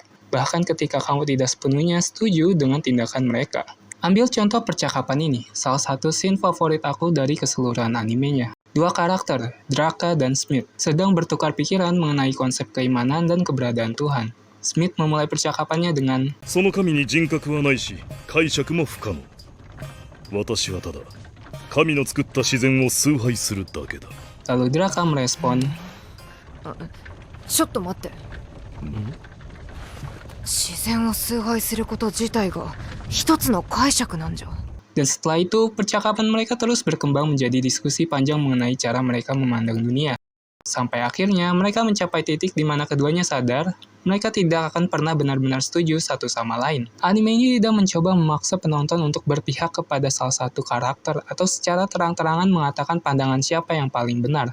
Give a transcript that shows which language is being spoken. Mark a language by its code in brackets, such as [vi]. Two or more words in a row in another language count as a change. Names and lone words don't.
[id] Bahkan ketika kamu tidak sepenuhnya setuju dengan tindakan mereka. Ambil contoh percakapan ini, salah satu scene favorit aku dari keseluruhan animenya. Dua karakter, Draka dan Smith, sedang bertukar pikiran mengenai konsep keimanan dan keberadaan Tuhan. Smith memulai percakapannya dengan, [ja] その神に人格はないし、解釈も不可能。私はただ、神の作った自然を崇拝するだけだ。 [id] lalu Draka merespon, [ja] ちょっと待って。自然を崇拝すること自体が一つの解釈なんじゃ。 [id] dan setelah itu percakapan mereka terus berkembang menjadi diskusi panjang mengenai cara mereka memandang dunia. Sampai akhirnya mereka mencapai titik di mana keduanya sadar mereka tidak akan pernah benar-benar setuju satu sama lain. Anime ini tidak mencoba memaksa penonton untuk berpihak kepada salah satu karakter atau secara terang-terangan mengatakan pandangan siapa yang paling benar.